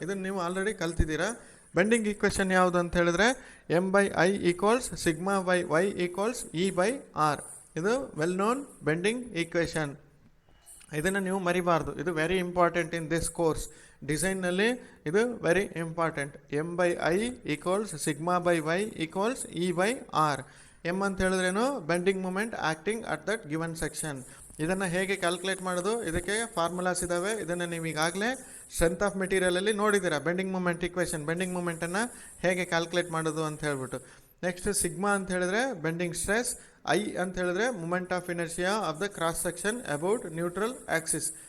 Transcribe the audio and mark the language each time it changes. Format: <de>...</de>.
<kn>ಇದನ್ನು ನೀವು already ಕಲ್ತಿದ್ದೀರಾ. Bending equation ಯಾವುದು ಅಂತ ಹೇಳಿದ್ರೆ M/I equals σ/y equals E/R.</kn> <en>ಇದು well known bending equation.</en> <kn>ಇದನ್ನು ನೀವು ಮರಿಬಾರ್ದು,</kn> <en>ಇದು very important in this course.</en> <kn>ಡಿಸೈನ್ನಲ್ಲಿ ಇದು very important.</kn> <en>M/I equals σ/y equals E/R. M</en> <kn>ಅಂತ ಹೇಳಿದ್ರೇನು</kn> <en>Bending moment acting at that given section.</en> <kn>ಇದನ್ನು ಹೇಗೆ ಕ್ಯಾಲ್ಕುಲೇಟ್ ಮಾಡೋದು, ಇದಕ್ಕೆ ಫಾರ್ಮುಲಾಸ್ ಇದ್ದಾವೆ. ಇದನ್ನು ನೀವು ಈಗಾಗಲೇ ಸ್ಟ್ರೆಂತ್ ಆಫ್ ಮೆಟೀರಿಯಲಲ್ಲಿ ನೋಡಿದ್ದೀರಾ. ಬೆಂಡಿಂಗ್ ಮೂಮೆಂಟ್ ಈಕ್ವೇಷನ್, ಬೆಂಡಿಂಗ್ ಮೂಮೆಂಟನ್ನು ಹೇಗೆ ಕ್ಯಾಲ್ಕುಲೇಟ್ ಮಾಡೋದು ಅಂತ ಹೇಳ್ಬಿಟ್ಟು.</kn> <en>Next sigma ಅಂತ ಹೇಳಿದ್ರೆ bending stress, I ಅಂತ ಹೇಳಿದ್ರೆ moment of inertia of the cross section about neutral axis.</en>